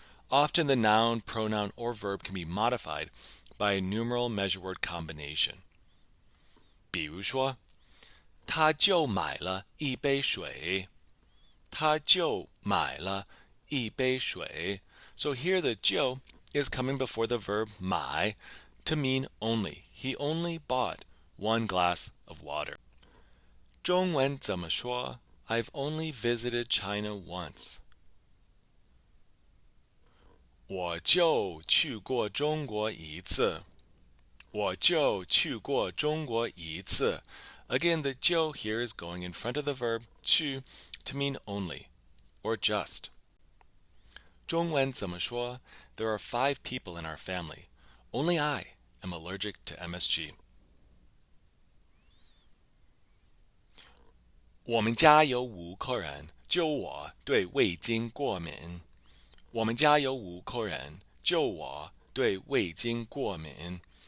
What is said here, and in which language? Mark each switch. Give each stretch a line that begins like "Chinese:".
English: Often the noun, pronoun, or verb can be modified by a numeral measure word combination.
Chinese: 比如说，他就买了一杯水。他就买了一杯水.
English: So here the 就 is coming before the verb 买 to mean only. He only bought one glass of water.
Chinese: 中文怎么说?
English: I've only visited China once.
Chinese: 我就去过中国一次。我就去过中国一次.
English: Again, the 就 here is going in front of the verb 去 to mean only or just.
Chinese: 中文怎么说?
English: There are 5 people in our family. Only I am allergic to MSG.
Chinese: 我们家有5口人，就我对味精过敏。我们家有5口人，就我对味精过敏。